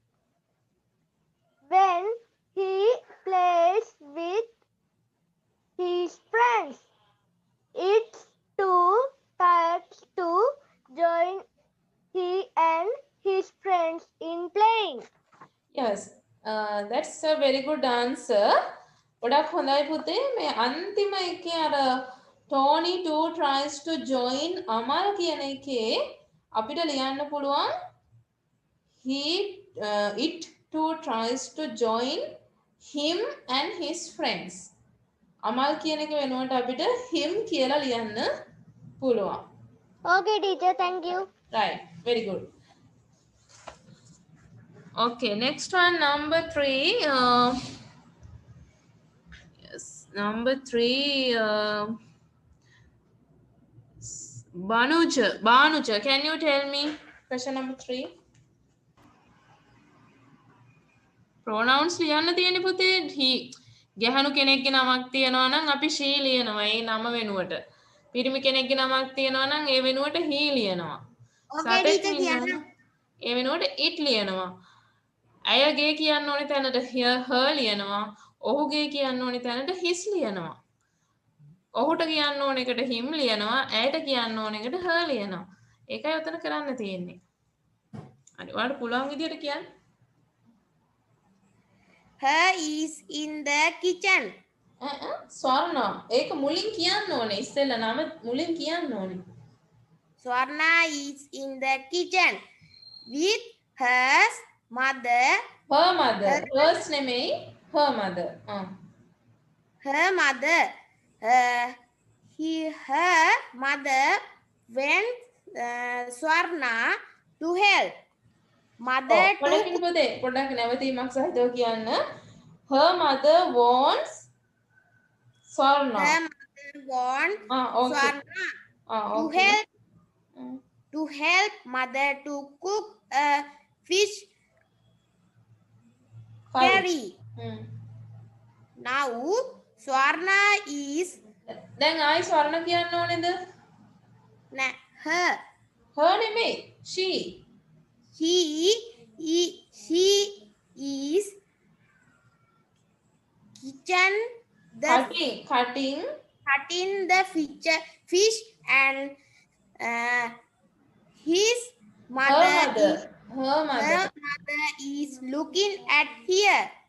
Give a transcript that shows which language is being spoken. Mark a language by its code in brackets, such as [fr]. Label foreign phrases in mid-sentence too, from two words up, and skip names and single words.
[en] When he plays with his friends, it's too tired to join he and his friends in playing. Yes. That's a very good answer. [si] ගොඩක් හොඳයි පුතේ. මේ අන්තිම එකේ අර [en] Tony too tries to join Amal [si] කියන එකේ අපිට ලියන්න පුළුවන් [en] it too tries to join him and his friends. [si] Amal කියන එක වෙනුවට අපිට him කියලා ලියන්න පුළුවන්. [en] Okay, teacher, thank you. Right, very good. Okay, next one, number 3. Yes, number 3. Banuja, can you tell me question number 3? [si] Pronouns ලියන්න තියෙන්නේ පුතේ. he ගැහණු කෙනෙක්ගේ නමක් තියෙනවා නම් අපි she ලියනවා ඒ නම වෙනුවට. පිරිමි කෙනෙක්ගේ නමක් තියෙනවා නම් ඒ වෙනුවට he ලියනවා. සතෙක් ඉන්නවා නම් ඒ වෙනුවට it ලියනවා. ඇයගේ කියන්න ඕනේ තැනට her ලියනවා. ඔහුගේ කියන්න ඕනේ තැනට his ලියනවා. ඔහුට කියන්න ඕන එකට him ලියනවා. ඇයට කියන්න ඕන එකට her ලියනවා. ඒකයි උතන කරන්න තියෙන්නේ. හරි. ඔයාලට පුළුවන් විදියට කියන්න. [en] Her is in the kitchen. [si] ස්වර්ණා ඒක මුලින් කියන්න ඕනේ. ඉස්සෙල්ලා නම මුලින් කියන්න ඕනේ. [en] Swarna is in the kitchen with her mother. her mother. hers [si] නෙමෙයි [en] her mother. Her mother. Her mother went Swarna to help. Mother [si] පොඩ්ඩක් පුතේ පොඩ්ඩක් නැවතීමක් සහිතව කියන්න. [en] her mother wants Swarna. Her mother wants okay. Swarna to okay. help to help mother to cook a fish curry. Now Swarna is [si] දැන් ආයි ස්වර්ණ කියන්න ඕනේද? [en] her. her නෙමෙයි. she. She is kitchen cutting the fish and his mother is looking at here.